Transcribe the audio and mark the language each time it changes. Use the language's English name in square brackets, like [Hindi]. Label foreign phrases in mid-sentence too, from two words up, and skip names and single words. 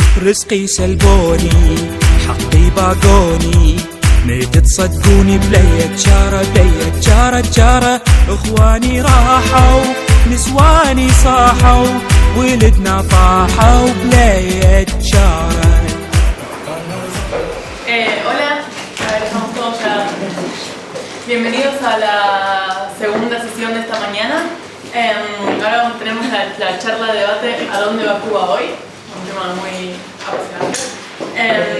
[Arabic] رزقي سلبوني حقي باقوني نيت تصدقوني بلية جارة اخواني راحوا نسواني صاحوا ولدنا طاحوا بلية جارة. [Spanish] Hola, a ver, estamos todos ya. Bienvenidos a la segunda sesión de esta mañana. Ahora tenemos la charla de debate ¿A dónde va Cuba hoy? Un tema muy apasionante.